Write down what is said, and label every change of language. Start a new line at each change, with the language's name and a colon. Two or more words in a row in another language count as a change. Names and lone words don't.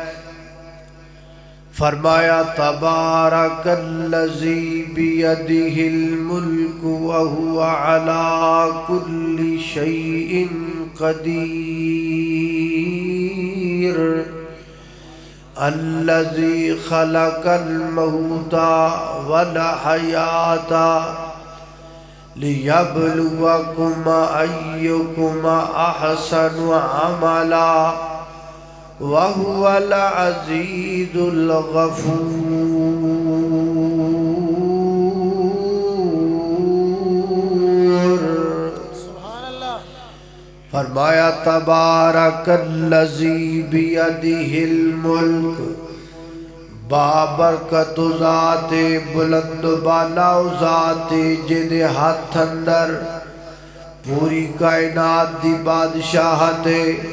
Arabic: فرمایا تبارك الذي بيده الملك وهو على كل شيء قدير الذي خلق الموت والحياة ليبلوكم أيكم أحسن عملا وهو العزيز الغفور.
Punjabi: فرمایا
Arabic: تبارك الذي بيده الملك,
Punjabi: بابرکت ذاتے بلند بالا ذاتے جدے ہاتھ اندر پوری کائنات دی بادشاہت ہے.